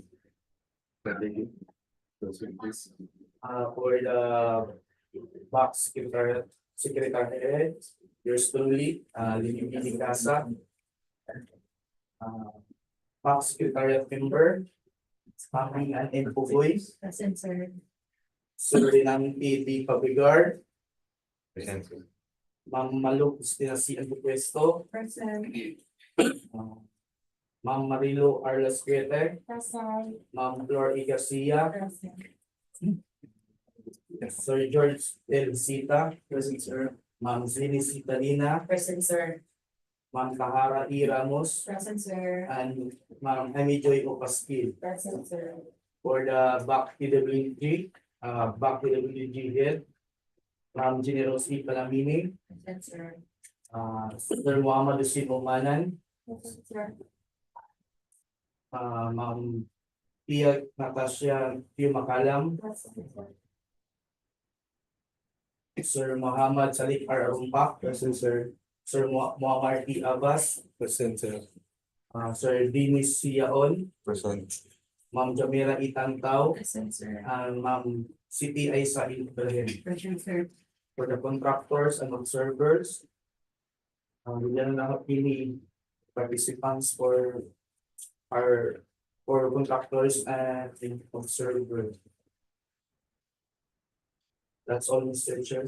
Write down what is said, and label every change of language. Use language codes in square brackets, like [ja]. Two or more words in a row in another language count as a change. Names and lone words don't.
[en] For the back secretariat, yours truly, Lili Casa, back secretariat member, Paming and Empugoy, Present, sir. Sir Rinang P.D. Pabigar, Present. Ma'am Malo Cristina C. Puesto, Present. Ma'am Marilo Arlas Quete, Present. Ma'am Flor E. Garcia, Present. Sir George L. Sita, present sir. Ma'am Zini Citalina, Present, sir. Ma'am Tahara E. Ramos, Present, sir. and Ma'am Amy Joy Opaskil. Present, sir. For the back PWG head, Ma'am Generos E. Palamini, Present, sir. Sir Muhammad Hussein Umanan, Present, sir. Ma'am Pia Natasha Pio Makalam, Present, sir. Sir Muhammad Salik R. Arumpak, present sir. Sir Muammar E. Abbas, Present, sir. Sir Dinis Siaon, Present. Ma'am Jamila Itantao, Present, sir. and Ma'am Siti Aisa Ibrahim. Present, sir. For the contractors and observers, [tl] bigyan na napili [en] participants for contractors and observers. That's all, Mr. Chair.